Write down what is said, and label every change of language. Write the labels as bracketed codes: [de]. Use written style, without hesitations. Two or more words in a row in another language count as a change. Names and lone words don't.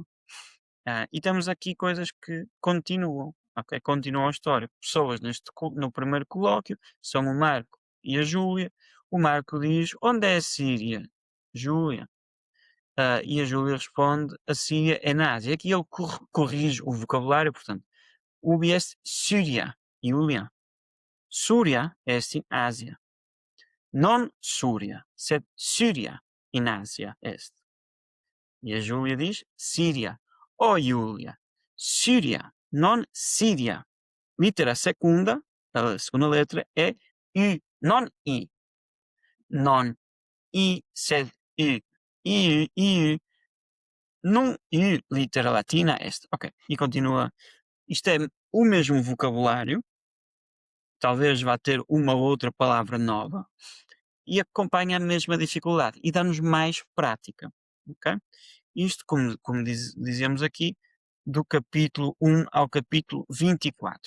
[pt] E temos aqui coisas que continuam, ok? Continuam a história. Pessoas no primeiro colóquio são o Marco e a Júlia. O Marco diz: Onde é a Síria? Júlia. E a Júlia responde: A Síria é na Ásia. Aqui ele corrige o vocabulário, portanto, [la] ubi est Síria, Júlia. Súria est in Ásia. Non Súria, sed Síria in Ásia est. [pt] E a Júlia diz: Síria. [la] Oh, Júlia, Síria, non Síria. Litera secunda, [pt] a segunda letra, é I, [la] non I. Non I, sed I. I, I, num I, litera latina est. [pt] Ok, e continua. Isto é o mesmo vocabulário, talvez vá ter uma ou outra palavra nova, e acompanha a mesma dificuldade, e dá-nos mais prática, ok? Isto, como dizemos aqui, do capítulo 1 ao capítulo 24.